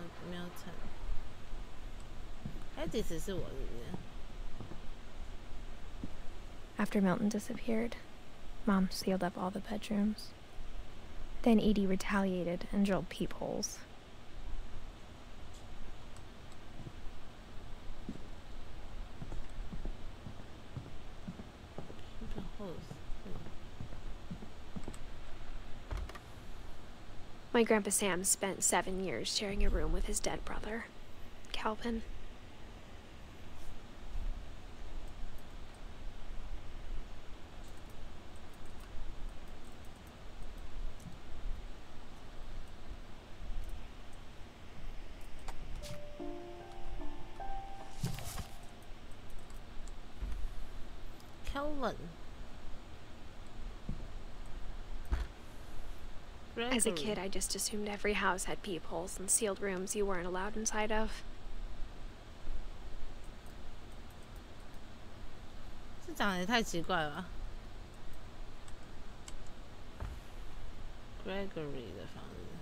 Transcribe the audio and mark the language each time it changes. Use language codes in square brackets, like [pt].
[en] Milton。 [zh] Edith 是我是不是？ [en] After Milton disappeared, Mom sealed up all the bedrooms. Then Edie retaliated and drilled peepholes. My Grandpa Sam spent 7 years sharing a room with his dead brother, Calvin. Calvin. As a kid, I just assumed every house had peepholes and sealed rooms you weren't allowed inside of. [zh] 这长得也太奇怪了吧 ？Gregory 的房子。